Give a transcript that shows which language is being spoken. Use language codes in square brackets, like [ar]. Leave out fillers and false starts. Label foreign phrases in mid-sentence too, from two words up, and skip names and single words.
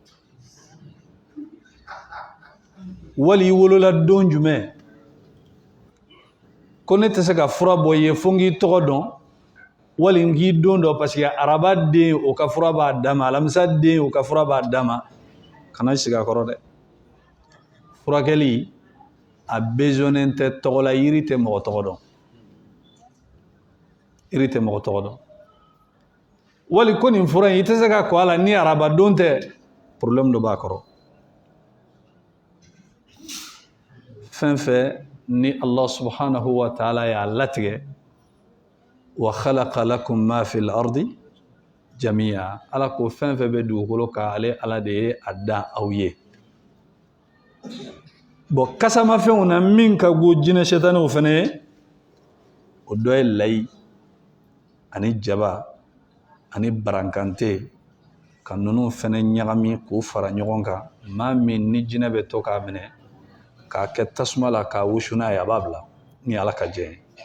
[bm] wali i wolola don jumɛn ko ne tɛ se ka fura bɔ i ye fo n k'i tɔgɔ dɔn wali n k'i don dɔ [fr] parce que [bm] araba den o ka fura b'a dama alamisa den o ka fura b'a dama kana sigi a kɔrɔ dɛ furakɛli a besonnen tɛ tɔgɔ la yiri tɛ mɔgɔ tɔgɔ dɔn yiri tɛ mɔgɔ tɔgɔ dɔn wali ko nin fura in i tɛ se ka kɔ a la ni araba don tɛ problème dɔ b'a kɔrɔ fɛn fɛn ni [ar] الله سبحانه وتعالى [bm] y'a latigɛ [ar] وخلق لكم ما في الأرض جميعا [bm] Ala ko fɛn fɛn bɛ dugukolo kan ale Ala de ye a da aw ye bon kasamafɛnw na min ka go jinɛ sɛtaniw fɛnɛ ye o dɔ ye layi ani jaba ani barankante ka ninnu fɛnɛ ɲagami k'o fara ɲɔgɔn kan maa min ni jinɛ bɛ to k'a minɛ k'a kɛ tasuma la k'a wusu n'a ye a b'a bila ni Ala ka diɲɛ ye